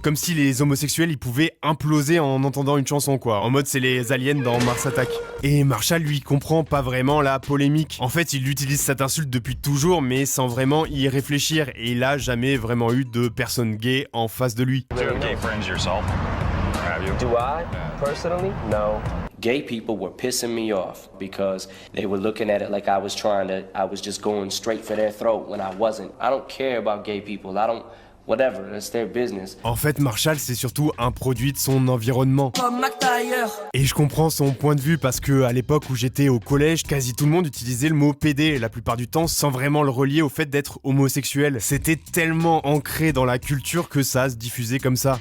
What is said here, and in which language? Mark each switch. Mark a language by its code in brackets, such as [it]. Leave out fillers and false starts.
[fr] Comme si les homosexuels ils pouvaient imploser en entendant une chanson quoi. En mode c'est les aliens dans Mars Attack. Et Marshall lui comprend pas vraiment la polémique. En fait il utilise cette insulte depuis toujours mais sans vraiment y réfléchir. Et il a jamais vraiment eu de personnes gays en face de lui. [en] Do I? Personally? No. Gay people were pissing me off because they were looking at it like I was just going straight for their throat when I wasn't. I don't care about gay people. Whatever, that's their business. [fr] En fait, Marshall, c'est surtout un produit de son environnement. Et je comprends son point de vue parce que à l'époque où j'étais au collège, quasi tout le monde utilisait le mot PD, la plupart du temps sans vraiment le relier au fait d'être homosexuel. C'était tellement ancré dans la culture que ça se diffusait comme ça.